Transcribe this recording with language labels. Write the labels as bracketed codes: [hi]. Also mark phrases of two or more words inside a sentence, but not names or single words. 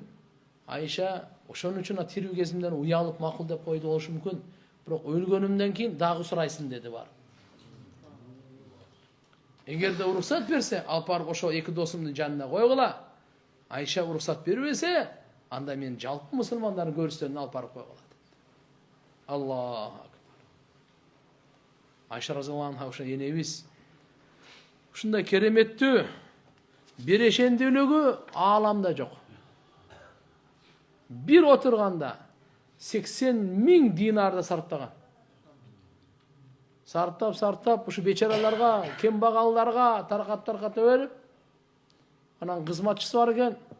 [ky] Айша ошон үчүн тирүү кезимден уялып макул деп койду болушу мүмкүн. Бирок өлгөнүмдөн кийин дагы сурайсың" деди бар. Эгерде уруксат берсе, алып барып ошо 2 досумдун жанына койгула. Айша уруксат бербесе, анда мен жалпы мусулмандардын көрүүсүндө алып барып койгула деди. [ar] الله أكبر. [ky] Айша [ar] رضي الله عنها [ky] ошо энебиз ушундай кереметтүү берешендүүлүгү ааламда жок. Bir отурганда 80.000 динарды сарптаган. Сарптап, ушу бечараларга, кембагалдарга тарката берип, анан кызматчысы бар экен.